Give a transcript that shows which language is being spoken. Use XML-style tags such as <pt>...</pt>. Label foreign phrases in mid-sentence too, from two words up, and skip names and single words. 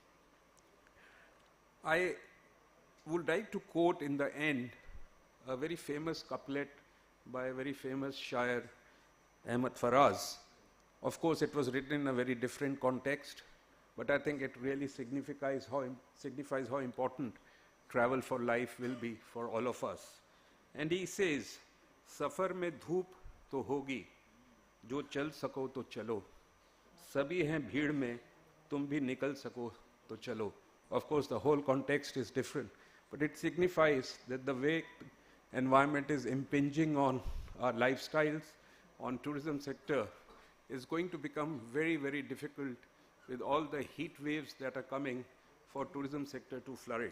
<en>I would like to quote in the end a very famous couplet by a very famous shair, Ahmad Faraz. Of course, it was written in a very different context, but I think it really signifies how important travel for life will be for all of us. And he says,</en> <ur>"سفر میں دھوپ تو ہوگی، جو چل سکو تو چلو. سبھی ہیں بھیڑ میں، تم بھی نکل سکو تو چلو."</ur> <en>Of course, the whole context is different, but it signifies that the way environment is impinging on our lifestyles, on tourism sector, is going to become very, very difficult with all the heat waves that are coming for tourism sector to flourish.</en>